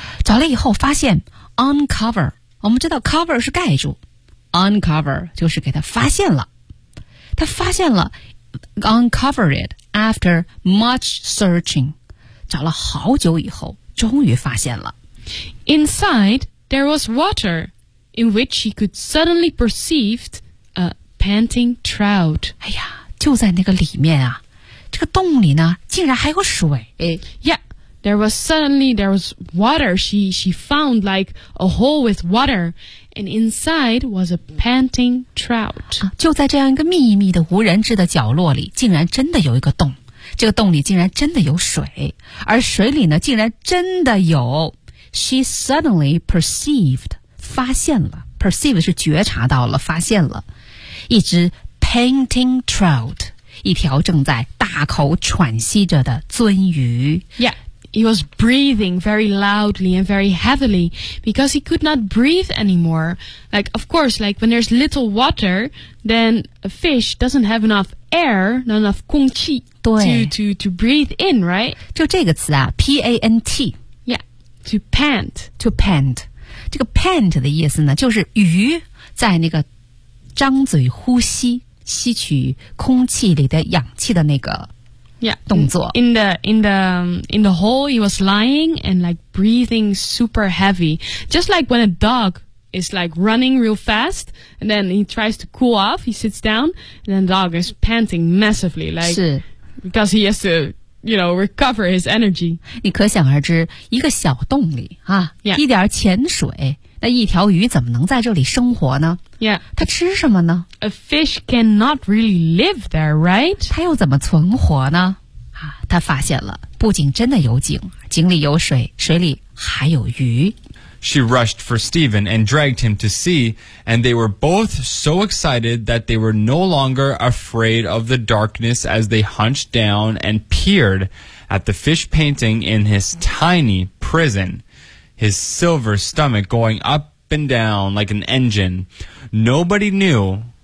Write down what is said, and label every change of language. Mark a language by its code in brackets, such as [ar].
[zh] 找了以后发现 uncover. 我们知道 cover 是盖住 ，uncover 就是给她发现了。她发现了。 [en] Uncover it after much searching. [zh] 找了好久以后，终于发现了。 [en] Inside, there was water in which she could suddenly perceive a panting trout. [zh] 哎呀，就在那个里面啊，这个洞里呢，竟然还有水。 [en] Yeah, there was water. She found like a hole with water. And inside was a panting trout. [zh] 就在这样一个秘密的无人知的角落里，竟然真的有一个洞。这个洞里竟然真的有水，而水里呢，竟然真的有。 [en] She suddenly perceived, [zh] 发现了。 Perceive 是觉察到了，发现了。一只 [en] panting trout, [zh] 一条正在大口喘息着的鳟鱼。 [en] Yeah. He was breathing very loudly and very heavily because he could not breathe anymore. Like, of course, like when there's little water, then a fish doesn't have enough air, not enough [zh] 空气 [en] to breathe in, right? [zh] 就这个词啊 ,P-A-N-T. [en] Yeah, to pant. To pant. [zh] 这个 pant 的意思呢就是鱼在那个张嘴呼吸吸取空气里的氧气的那个 [en] Yeah, [zh] 动作 [en] in the hole, he was lying and like breathing super heavy, just like when a dog is like running real fast, and then he tries to cool off, he sits down, and then the dog is panting massively, like because he has to, you know, recover his energy. [zh] 你可想而知，一个小洞里啊， [en] yeah. [zh] 一点浅水，那一条鱼怎么能在这里生活呢？ [en] Yeah, [zh] 它吃什么呢？ [en] A fish cannot really live there, right? [zh] 它又怎么存活呢？啊，它发现了，不仅真的有井，井里有水，水里还有鱼。 [en] She rushed for Stephen and dragged him to see, and they were both so excited that they were no longer afraid of the darkness as they hunched down and peered at the fish painting in his tiny prison, his silver stomach going up and down like an engine. Nobody knew...